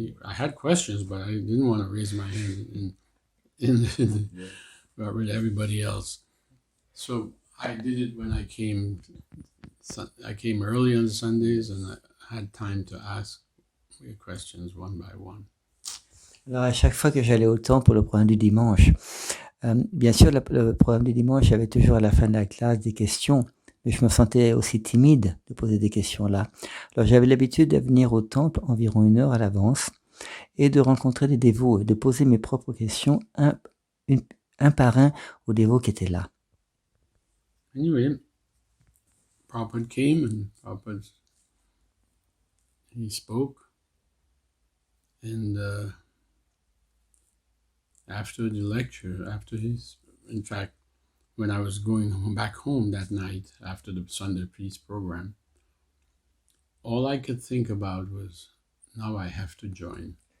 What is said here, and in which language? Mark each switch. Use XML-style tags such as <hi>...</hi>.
<en>I had questions, but I didn't want to raise my hand with everybody else. So I did it when I came. I came early on Sundays, and I had time to ask questions one by one.</en> <fr>Alors, à chaque fois que j'allais au temple pour le programme du dimanche, bien sûr, le programme du dimanche, il y avait toujours à la fin de la classe des questions, mais je me sentais aussi timide de poser des questions là. Alors, j'avais l'habitude de venir au temple environ 1 heure à l'avance et de rencontrer des dévots et de poser mes propres questions un par un aux dévots qui étaient là.</fr> <en>Anyway, Prabhupada came, and Prabhupada, he spoke, and after the lecture, in fact, when I was going back home that night after the Sunday Peace program, all I could think about was, now I have to join.</en>